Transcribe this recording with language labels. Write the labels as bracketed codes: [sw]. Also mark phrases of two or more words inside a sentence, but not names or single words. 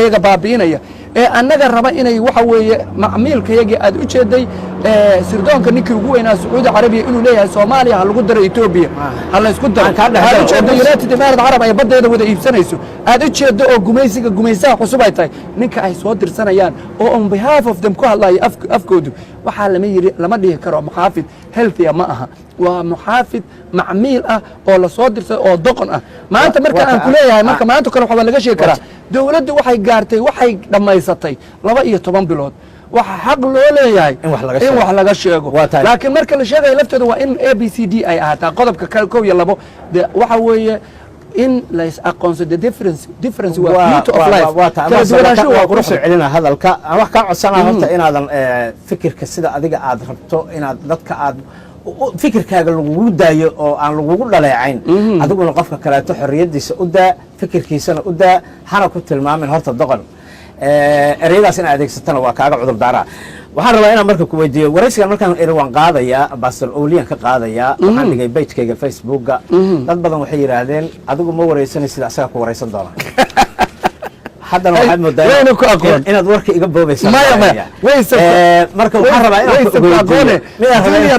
[so] iyaga baabi'inaya ee annaga raba inay waxa weeye macmiilka iyagii aad u jeeday sirdoonka ninkii ugu weynaa sacuudi carabiya inuu leeyahay soomaaliya ha lagu daro etoobiya ha la isku daro aad u jeedo united imaarad carab ay baddeeda wada iibsanayso aad u jeedo oo gumaysaha cusub ay tahay ninka ay soo dirsanayaan oo [en] on behalf of them [so] ku hadlayo afkoodu waxaa lama dhihi karo muxaafid healthia ma aha waa muxaafid macmiil ah oo la soo dirsay oo doqon ah maanta marka aan ku leeyahay marka maanta kale waxaa laga sheegi karaa dawladdu waxay gaartay waxay dhammaysatay 12 bilood waxa xaq loo leeyahay in wax laga sheego laakiin marka la sheegayo lafteeda waa in ABCD ay ahaataa qodobka 1 iyo 2 waxa weeye in la is aqoonsado difference waa [en] beauty of life [so] kala duwanaansho waa qurux celina hadalka wax ka codsanaa horta inaadan fikirka sida adiga aad rabto inaad dadka aad fikirkaaga lagugu daayo oo aan lagugu dhaleecayn adiguna qofka kaleeto xorriyadiisa u daa fikirkiisana u daa hana ku tilmaamin horta doqon ereyadaas inaad adeegsatana waa kaaga cudur daaraa waxaan rabaa inaan marka ku weydiiyo waraysigan markaan eri waan qaadayaa Pastor Oliyan ka qaadayaa waxaan dhigay page-kayga Facebook-ga dad badan waxay yiraahdeen adigu ma waraysanay sida asaga ku waraysan doona haddana waxaad moodaa inaad warka iga boobaysa marka waxaan rabaa inaan